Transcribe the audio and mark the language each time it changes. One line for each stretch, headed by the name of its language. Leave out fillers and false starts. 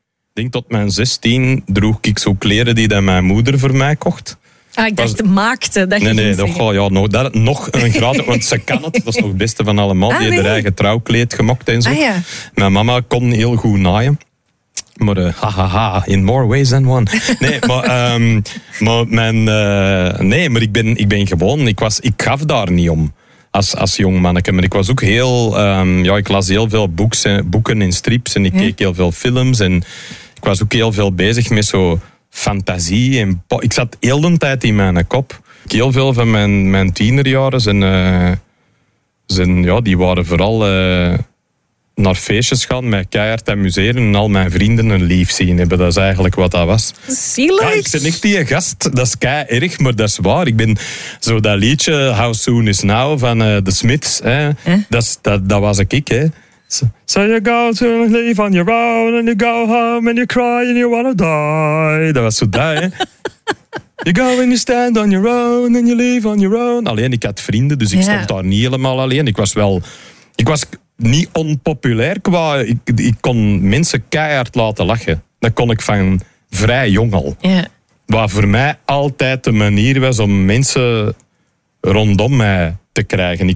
Dutch: Ik denk tot mijn 16 droeg ik zo kleren die dat mijn moeder voor mij kocht. Ah, ik dacht, maakte dat je nee, nog, ja, nog, dat, nog een gratis, want ze kan het. Dat is nog het beste van allemaal. Ah, die heeft haar eigen trouwkleed gemokt en zo. Ah, ja. Mijn mama kon heel goed naaien. Maar
English: in more ways than one.
Dutch: Nee, ik gaf daar niet om als jong manneke. Maar ik was ook heel, ik las heel veel boeken en strips en ik keek heel veel films. En ik was ook heel veel bezig met zo fantasie. En ik zat heel de tijd in mijn kop. Heel veel van mijn tienerjaren die waren vooral... Naar feestjes gaan, mij keihard amuseren en al mijn vrienden een lief zien hebben. Dat is eigenlijk wat dat was. Zielig. Ja, ik ben echt die gast. Dat is kei erg, maar dat is waar. Ik ben zo dat liedje How Soon Is Now van The Smiths. Dat was ik, hè.
English: So you go to leave on your own and you go home and you cry and you wanna die.
Dutch: Dat was zo dat, hè.
English: You go and you stand on your own and you leave on your own.
Dutch: Alleen, ik had vrienden, dus ik stond daar niet helemaal alleen. Ik was niet onpopulair qua... Ik kon mensen keihard laten lachen. Dat kon ik van vrij jong al.
English: Yeah.
Dutch: Wat voor mij altijd de manier was om mensen rondom mij te krijgen.